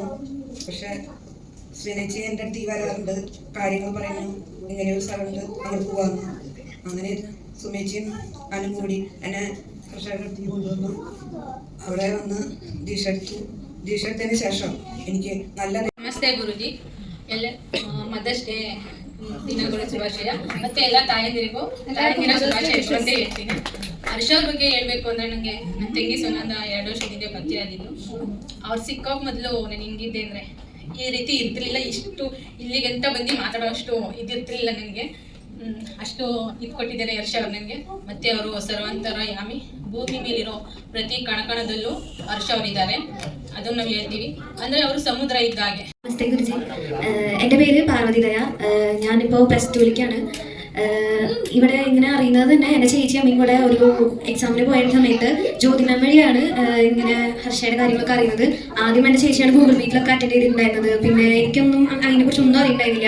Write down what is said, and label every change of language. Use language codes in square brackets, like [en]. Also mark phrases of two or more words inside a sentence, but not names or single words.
[ml] പക്ഷെ ശ്രീനേച്ചി എൻ്റെ അടുത്ത് വരാറുണ്ട്, കാര്യങ്ങൾ പറയുന്നു, ഇങ്ങനെ ഒരു സ്ഥലമുണ്ട് അങ്ങോട്ട് പോകാമെന്ന്. അങ്ങനെ സുമേച്ചിയും അനും കൂടി എന്നെ കർഷകരുടെ കൊണ്ടുവന്നു. അവിടെ വന്ന് ദീക്ഷ എടുത്തതിന് ശേഷം എനിക്ക് നല്ല [kn] ನಮಸ್ತೆ ಗುರುಜಿ. ಎಲ್ಲ ಮದರ್ಸ್ ಡೇ ದಿನಗಳು ಶುಭಾಶಯ. ಮತ್ತೆ ಎಲ್ಲ ತಾಯಂದಿರಿಗೂ ತಾಯಂದಿರ ಶುಭಾಶಯ ಅಂತ ಹೇಳ್ತೀನಿ. ಹರ್ಷ ಅವ್ರ ಬಗ್ಗೆ ಹೇಳ್ಬೇಕು ಅಂದ್ರೆ ನನಗೆ ನನ್ನ ತಂಗಿ ಸುನಂದ 2 ವರ್ಷದಿಂದ ಪರಿಚಯ ಆಗಿದ್ದು. ಅವ್ರು ಸಿಕ್ಕೋಕೆ ಮೊದಲು ನಾನು ಹಿಂಗಿದ್ದೆ ಅಂದರೆ ಈ ರೀತಿ ಇರ್ತಿರ್ಲಿಲ್ಲ. ಇಷ್ಟು ಇಲ್ಲಿಗಂತ ಬಂದು ಮಾತಾಡೋ ಅಷ್ಟು ಇದಿರ್ತಿರ್ಲಿಲ್ಲ ನನಗೆ. ಅಷ್ಟು ಇದು ಕೊಟ್ಟಿದ್ದಾರೆ ಹರ್ಷ ಅವ್ರು ನನಗೆ. ಮತ್ತು ಅವರು ಸರ್ವಂತರ ಯಾಮಿ, ಭೂಮಿ ಮೇಲಿರೋ ಪ್ರತಿ ಕಣಕಣದಲ್ಲೂ ಹರ್ಷ ಅವರಿದ್ದಾರೆ, ಅದನ್ನು ನಾವು ಹೇಳ್ತೀವಿ. ಅಂದರೆ ಅವರು ಸಮುದ್ರ ಇದ್ದಾಗೆ. [ml] നമസ്തേ ഗുരുജി, എൻ്റെ പേര് പാർവതിദയ. ഞാനിപ്പോൾ +2ലേക്കാണ്. ഇവിടെ ഇങ്ങനെ അറിയുന്നത് തന്നെ എൻ്റെ ചേച്ചി അമ്മയും കൂടെ ഒരു എക്സാമിന് പോയ സമയത്ത് ജ്യോതിമാം വഴിയാണ് ഇങ്ങനെ ഹർഷയുടെ കാര്യങ്ങളൊക്കെ അറിയുന്നത്. ആദ്യം എൻ്റെ ചേച്ചിയാണ് ഗൂഗിൾ മീറ്റിലൊക്കെ അറ്റൻഡ് ചെയ്തിട്ടുണ്ടായിരുന്നത്. പിന്നെ എനിക്കൊന്നും അതിനെക്കുറിച്ചൊന്നും അറിയണ്ടായിരുന്നില്ല.